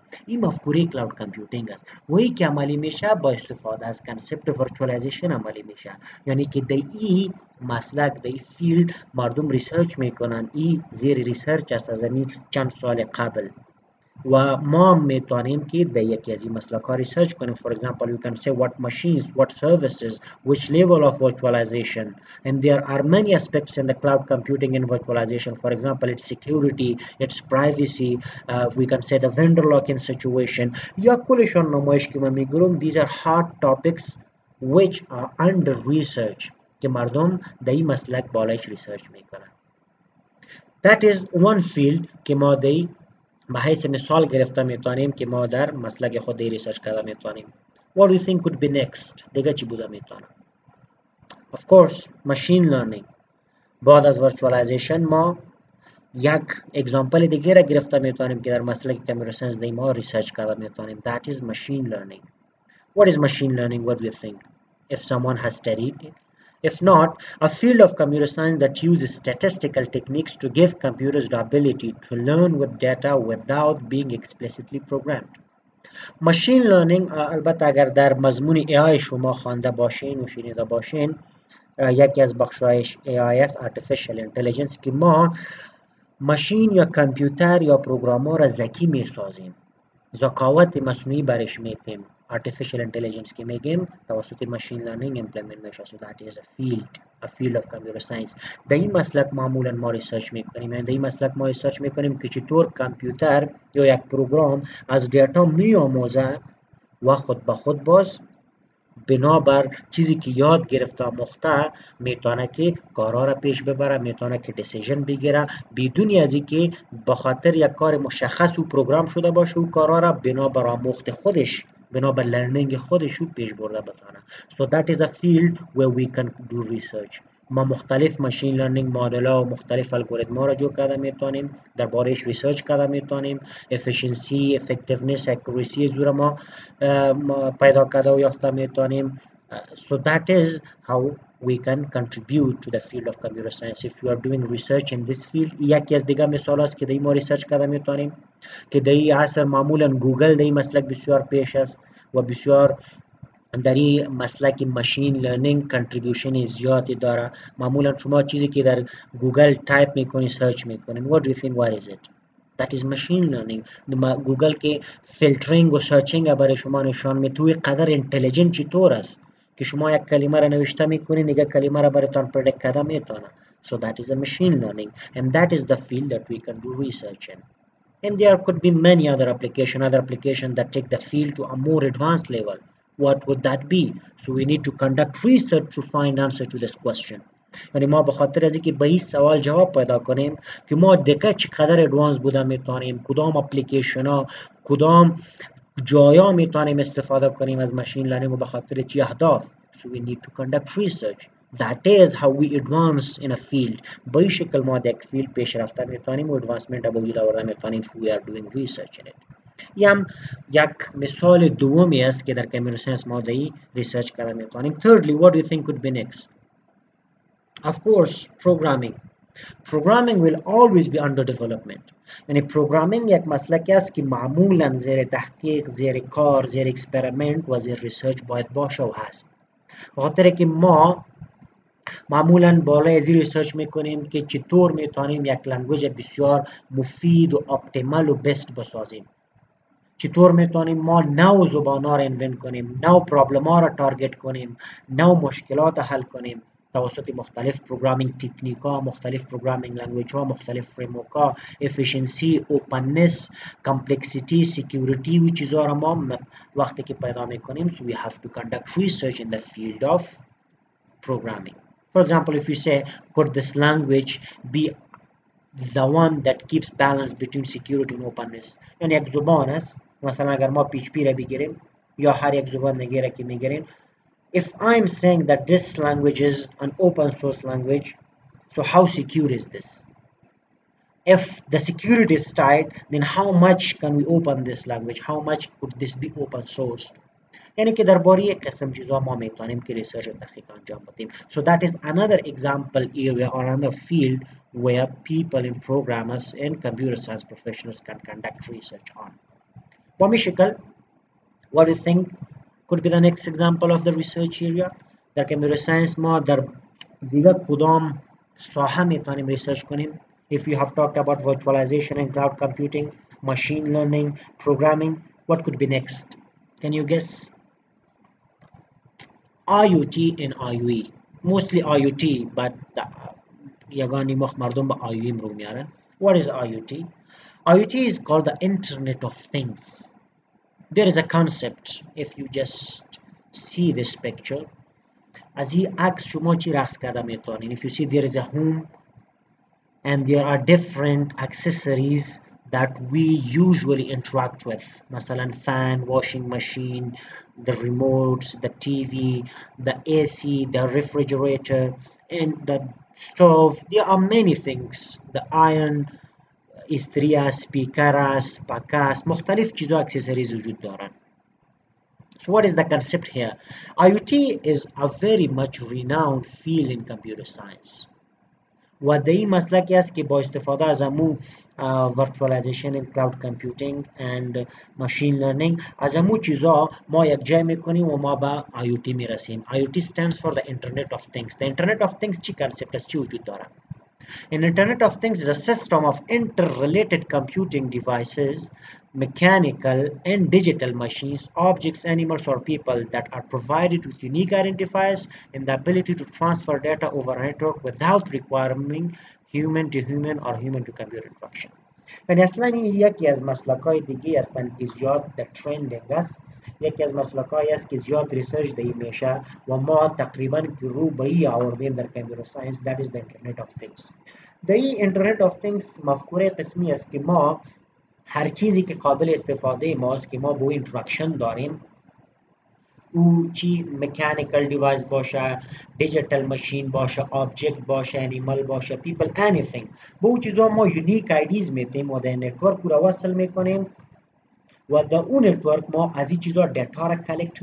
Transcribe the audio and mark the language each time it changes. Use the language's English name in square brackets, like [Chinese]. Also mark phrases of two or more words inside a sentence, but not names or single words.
[Persian] این مفکوره [English] cloud computing [Persian] است و این که عملی میشه با استفاده از [English] concept virtualization [Persian] عملی میشه. یعنی که در این مسلک، در این فیلد مردم ریسرچ میکنن. این زیر ریسرچ است از چند سال قبل و ما میتونیم که در یکی از این مسلک ها ریسرچ کنیم. [English] For example, you can say what machines, what services, which level of virtualization, and there are many aspects in the cloud computing and virtualization. For example, its security, its privacy, we can say the vendor lock-in situation. [Persian] یا کلشون نمایش که ما میگیرم [English] these are hot topics which are under research [Persian] که مردم در این مسلک بالایش ریسرچ میکنن. [English] That is one field [Persian] که ما در به حیث مثال گرفته میتونیم که ما در مسلک خود ریسرچ کرده میتونیم. [English] What do you think could be next؟ [Persian] دیگه چی بوده میتونه؟ [English] Of course, machine learning. [Persian] بعد از virtualization ما یک اگزامپل دیگه را گرفته میتونیم که در مسلک [English] computer science [Persian] دی ما ریسرچ کرده میتونیم. [English] That is machine learning. What is machine learning? What do you think? If someone has studied it. If not, a field of computer science that uses statistical techniques to give computers the ability to learn with data without being explicitly programmed. Machine learning [Persian] البته اگر در مضمون AI شما خوانده باشین و شنیده باشین، یکی از بخشایش AI است [English] Artificial Intelligence [Persian] که ما ماشین یا کامپیوتر یا پروگرامر را ذکی میسازیم، ذکاوت مصنوعی برش میتیم. [English] Artificial Intelligence [Persian] که میگیم توسط [English] machine learning [Persian] امپلیمنت میشه. [English] So that is a field of computer science. [Persian] در این مسلک معمولا ما ریسرچ میکنیم. یعنی در این مسلک ما ریسرچ میکنیم که چطور کامپیوتر یا یک پروگرام از دیتا میآموزه و خود به خود باز بنابر چیزی که یاد گرفته آموخته میتونه که کارا را پیش ببره، میتونه که دیسیژن بگیره بدون از اینکه به خاطر یک کار مشخص و پروگرام شده باشه و کارا را بنابر آموخت خودش، بنابر لرنینگ خودش پیش برده بتونه. [English] So that is a field where we can do research. [Persian] ما مختلف [English] machine learning model [Persian] ها و مختلف الگوریتم ها را جور کرده میتونیم، دربارهش ریسرچ کرده میتونیم، [English] efficiency, effectiveness, accuracy [Persian] زور ما پیدا کرده و یافته میتونیم. [English] So that is how we can contribute to the field of computer science. If you are doing research in this field، [Persian] یکی از دیگه مثال است که در ما ریسرچ کرده میتونیم که در این عصر معمولا گوگل در این مسلک بسیار پیش است و بسیار در این مسلک [English] machine learning [Persian] کنتریبیوشن زیادی داره. معمولا شما چیزی که در گوگل تایپ میکنی سرچ میکنین، [English] what do you think what is it؟ that is machine learning. [Persian] گوگل که فیلترینگ و سرچینگ برای شما نشان میده قدر اینتلیجنت چطور است که شما یک کلمه را نوشته میکنین دیگه کلمه را براتون پردیکت کرده میتونه. [English] So that is a machine learning and that is the field that we can do research in. And there could be many other applications that take the field to a more advanced level. What would that be? So we need to conduct research to find answer to this question. [Persian] یعنی ما به خاطر از اینکه به این سوال جواب پیدا کنیم که ما دقیقاً چقدر ادوانس بوده میتونیم، کدام اپلیکیشن ها، کدام جایا میتونیم استفاده کنیم از ماشین لرنینگ و به خاطر چی اهداف. [English] So we need to conduct research. That is how we advance in a field. [Persian] به این شکل ما در یک فیلد پیش رفته میتونیم و ادوانسمنت به وجود آورده میتونیم [English] if we are doing research in it. [Persian] هم یک مثال دومی است که در [English] computer science [Persian] ما در ریسرچ کرده میتونیم. [English] Thirdly, what do you think could be next? Of course, programming. Programming will always be under development. [Persian] یعنی پروگرامینگ یک مسلکی است که معمولا زیر تحقیق، زیر کار، زیر اکسپریمنت و زیر ریسرچ باید باشه و هست. بخاطر که ما معمولا بالای از ریسرچ میکنیم که چطور میتونیم یک لنگویج بسیار مفید و اپتیمال و بست بسازیم. چطور میتونیم ما نو زبان ها را انوینت کنیم، نو پرابلم ها را تارگت کنیم، نو مشکلات حل کنیم توسط مختلف [English] programming technique [Persian] ها، مختلف [English] programming language [Persian] ها، مختلف فریمورک ها، [English] efficiency, openness, complexity, security [Persian] و چیزها را ما وقتی که پیدا میکنیم. [English] So we have to conduct research in the field of programming. For example, if you say, could this language be the one that keeps balance between security and openness؟ [Persian] یعنی یک زبان است، مثلا اگر ما PHP را بگیریم یا هر یک زبان دیگه که میگیریم، [English] if I'm saying that this language is an open source language, so how secure is this? If the security is tight, then how much can we open this language? How much could this be open source? [Persian] یعنی که درباره یک قسم چیزا ما میتونیم که ریسرچ و تحقیق انجام بدیم. [English] So that is another example area or another field where people in programmers and computer science professionals can conduct research on. [Persian] با می شکل [English] what do you think could be the next example of the research area؟ [Persian] در [English] computer science [Persian] ما در دیگه کدام ساحه میتونیم ریسرچ کنیم؟ [English] If you have talked about virtualization and cloud computing, machine learning, programming, what could be next? Can you guess? IoT and IoE. Mostly IoT, but [Persian] یگانی مردم به IoE رو میارن. [English] What is IoT? IoT is called the Internet of Things. There is a concept. If you just see this picture, [Persian] از این عکس شما چی رقص کرده میتونین. [English] If you see there is a home and there are different accessories that we usually interact with. مثلا fan, washing machine, the remotes, the TV, the AC, the refrigerator, and the stove. There are many things. The iron, [Persian] استری است، سپیکر است، پک است، مختلف چیزا اکسسوریز وجود دارن. [English] So what is the concept here? IoT is a very much renowned field in computer science. [Persian] و در این مسلکی است که با استفاده از امو [English] virtualization and cloud computing and machine learning [Persian] از امو چیزا ما یک جای میکنیم و ما به IoT میرسیم. [English] IoT stands for the Internet of Things. The Internet of Things [Persian] چی concept است، چی وجود داره؟ [English] An Internet of Things is a system of interrelated computing devices, mechanical and digital machines, objects, animals, or people that are provided with unique identifiers and the ability to transfer data over a network without requiring human to human or human to computer interaction. [Persian] یعنی اصلا این یکی از مسلک‌های دیگه هستند که زیاد در ترندینگ است، یکی از مسلک‌هایی است که زیاد ریسرچ در این میشه و ما تقریبا که رو به این آوردیم در [English] computer science, that is the internet of things. [Persian] در این [English] internet of things [Persian] مفکوره قسمی است که ما هر چیزی که قابل استفاده ماست که ما با اینتراکشن داریم، او چی [English] mechanical device [Persian] باشه، [English] digital machine [Persian] باشه، آبجکت باشه، انیمال باشه، پیپل، anything، با او چیزا ما [English] unique IDs [Persian] میتیم و در نتورک رو وصل میکنیم و در اون نتورک ما از این چیزا دیتا را کلکت